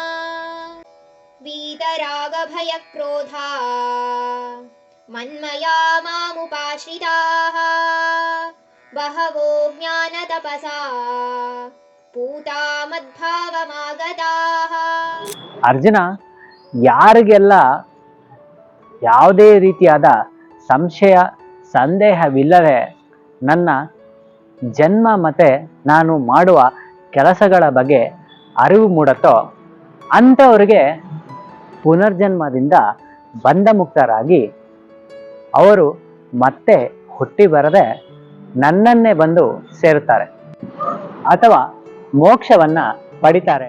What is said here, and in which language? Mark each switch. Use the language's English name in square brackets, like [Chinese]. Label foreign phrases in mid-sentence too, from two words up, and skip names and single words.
[Sanskrit] वीतरागभयक्रोधा मन्मया मामुपाश्रिताः बहवो ज्ञानतपसा पूता मद्भावमागताः. [Kannada] ಅರ್ಜುನ, ಯಾರಿಗೆಲ್ಲ ಯಾವುದೇ ರೀತಿಯಾದ ಸಂಶಯ ಸಂದೇಹವಿಲ್ಲದೆ ನನ್ನ ಜನ್ಮ ಮತ್ತು ನಾನು ಮಾಡುವ ಕೆಲಸಗಳ ಬಗ್ಗೆ ಅರಿವು ಮೂಡುತ್ತೋ ಅಂಥವ್ರಿಗೆ ಪುನರ್ಜನ್ಮದಿಂದ ಬಂಧಮುಕ್ತರಾಗಿ ಅವರು ಮತ್ತೆ ಹುಟ್ಟಿ ಬರದೆ ನನ್ನನ್ನೇ ಬಂದು ಸೇರುತ್ತಾರೆ ಅಥವಾ ಮೋಕ್ಷವನ್ನು ಪಡಿತಾರೆ.